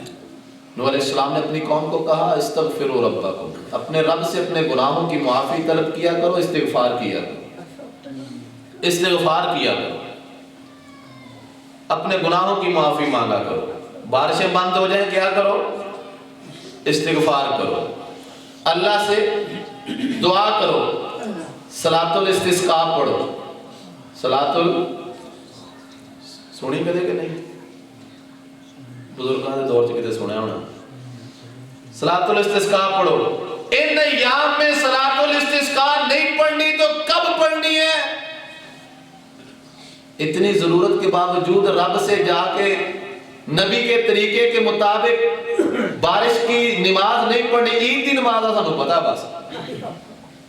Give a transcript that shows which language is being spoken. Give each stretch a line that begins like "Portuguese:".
Urdu: نوح علیہ السلام نے اپنی قوم کو کہا استغفروا ربکم، اپنے رب سے اپنے گناہوں کی معافی طلب کیا کرو، استغفار کیا کرو، استغفار کیا کرو، اپنے گناہوں کی معافی مانگا کرو. بارشیں بند ہو جائیں کیا کرو؟ استغفار کرو، اللہ سے دعا کرو، صلاۃ الاستسقاء پڑھو.
Punjabi: صلاۃ سنی کدے کہ نہیں؟ بزرگاں دے دور چ کتے سنیا ہونا.
Urdu: صلاۃ الاستسقاء پڑھو. ان ایام میں صلاۃ الاستسقاء نہیں پڑھنی تو کب پڑھنی ہے؟ اتنی ضرورت کے باوجود رب سے جا کے نبی کے طریقے کے مطابق بارش کی نماز نہیں پڑھنی. عید کی نماز ہے سانو پتہ، بس